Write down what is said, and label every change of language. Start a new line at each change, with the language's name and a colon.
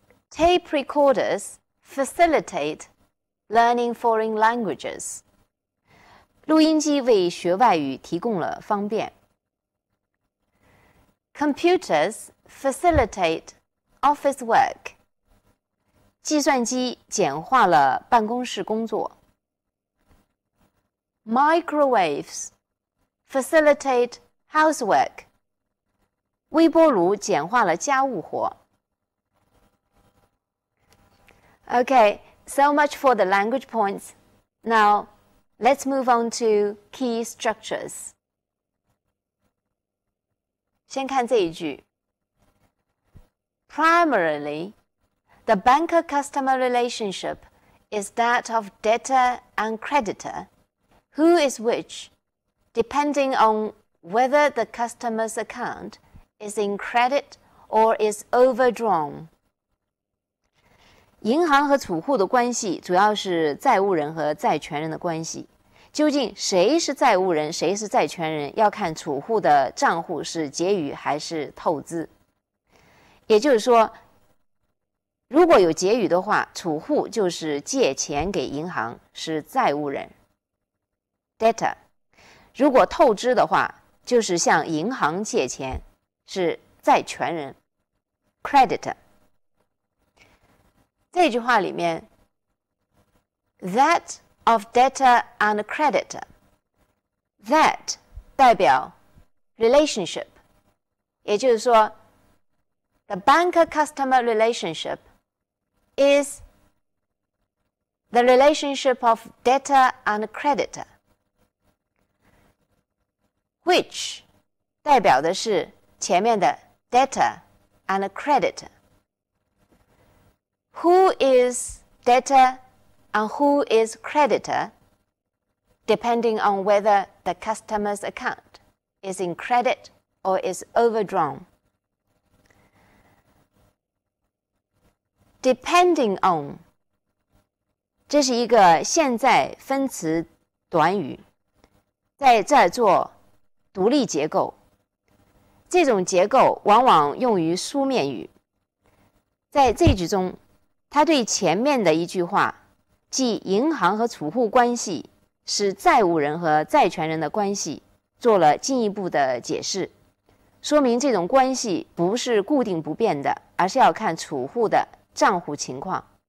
English: Tape recorders facilitate learning foreign languages.
Chinese: 录音机为学外语提供了方便。
English: Computers facilitate office work.
Chinese: 计算机简化了办公室工作。
English: Microwaves facilitate housework.
Chinese: 微波炉简化了家务活。
English: Okay, so much for the language points. Now, let's move on to key structures.
Chinese: 先看这一句。
English: Primarily, the banker-customer relationship is that of debtor and creditor, who is which, depending on whether the customer's account is in credit or is overdrawn.
Chinese: 银行和储户的关系主要是债务人和债权人的关系。究竟谁是债务人，谁是债权人，要看储户的账户是结余还是透支。也就是说，如果有结余的话，储户就是借钱给银行，是债务人 debtor。如果透支的话，就是向银行借钱，是债权人 creditor。这句话里面
English: that of debtor and creditor, that
Chinese: 代表
English: relationship，
Chinese: 也就是说
English: the banker-customer relationship is the relationship of debtor and creditor, which
Chinese: 代表的是前面的
English: debtor and creditor。 Who is debtor and who is creditor, depending on whether the customer's account is in credit or is overdrawn.
Chinese: Depending on 这是一个现在分词短语，在这儿做独立结构。这种结构往往用于书面语。在这句中，它对前面的一句话，即银行和储户关系是债务人和债权人的关系，做了进一步的解释，说明这种关系不是固定不变的，而是要看储户的账户情况。